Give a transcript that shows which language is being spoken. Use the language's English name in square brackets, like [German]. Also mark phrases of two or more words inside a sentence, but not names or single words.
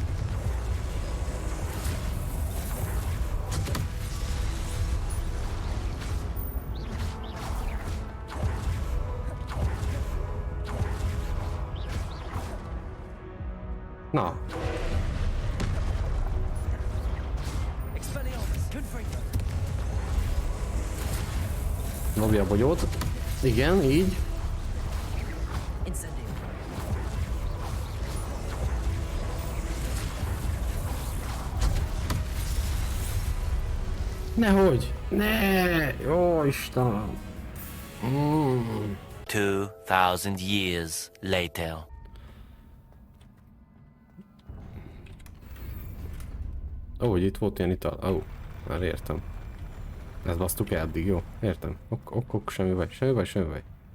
[Hungarian] Na. Expelliarmus. Confringo. Dobja a bogyót. Igen, így. Incendio. Nehogy. Ne. Jó Istenem. [English] 2,000 years later. [Hungarian] Ó, hogy itt volt ilyen ital. Ó, már értem. Ezt basztuk el eddig, jó? Értem. Ok, semmi baj, semmi baj, semmi baj.